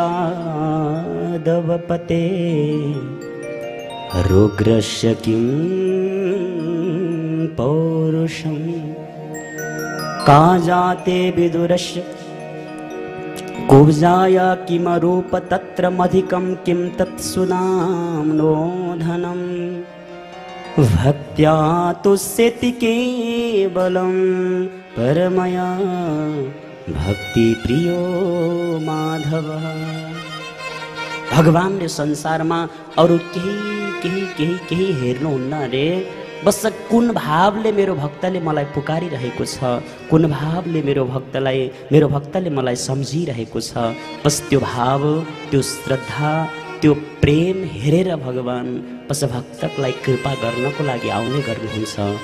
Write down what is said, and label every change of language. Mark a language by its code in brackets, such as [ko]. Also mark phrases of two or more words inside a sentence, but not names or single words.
[sa] यादवपते रुग्रस्य किं पौरुषं का जाते विदुरस्य कुब्जाया किमरूप तत्र मधिकं किं तत्सुनाम्नो धनं भक्त्या तुष्यति केवलं परमया भक्ति प्रियो माधवः। [ne] भगवानले संसारमा अरू केही हेर्नुहुन्न रे। बस कुन भावले मेरो भक्तले मलाई पुकारिरहेको छ, कुन भावले मेरो भक्तले मलाई सम्झिरहेको छ, बस त्यो भाव, त्यो श्रद्धा, त्यो प्रेम हेरेर भगवान बस भक्तलाई कृपा गर्नको लागि आउने गर्नुहुन्छ।